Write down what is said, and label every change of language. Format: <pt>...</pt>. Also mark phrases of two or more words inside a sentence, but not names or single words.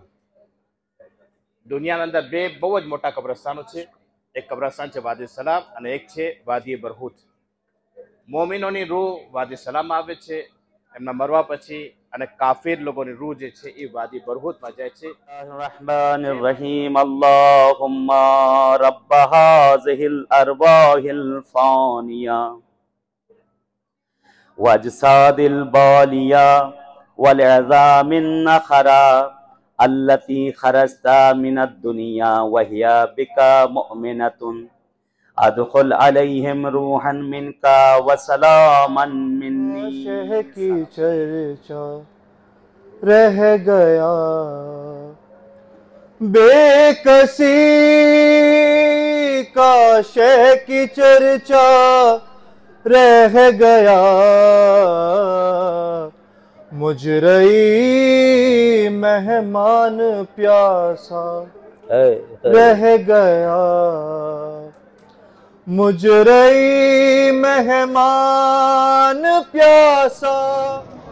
<gu>દુનિયાના અંદર બે બહુ જ મોટા કબ્રસ્તાનો છે। એક કબ્રસ્તાન છે વાદી સલામ અને એક છે વાદી બરહુત। મોમિનોની રૂહ વાદી સલામમાં આવે છે એમના મરવા પછી, અને કાફિર લોકોની રૂહ જે છે એ વાદી બરહુતમાં જાય છે।</gu> <ar>الرحمن الرحيم اللهم رب هذه الأرواح الفانية والأجساد البالية والعظام النخرة التي خرجت من الدنيا وهي بك مؤمنة أدخل عليهم روحا منك وسلاما مني.</ar> <ur>شہ کی چرچا رہ گیا, بیکسی کا شہ کی چرچا رہ گیا، مجرئی مہمان پیاسا رہ گیا، مجرئی مہمان پیاسا.</ur>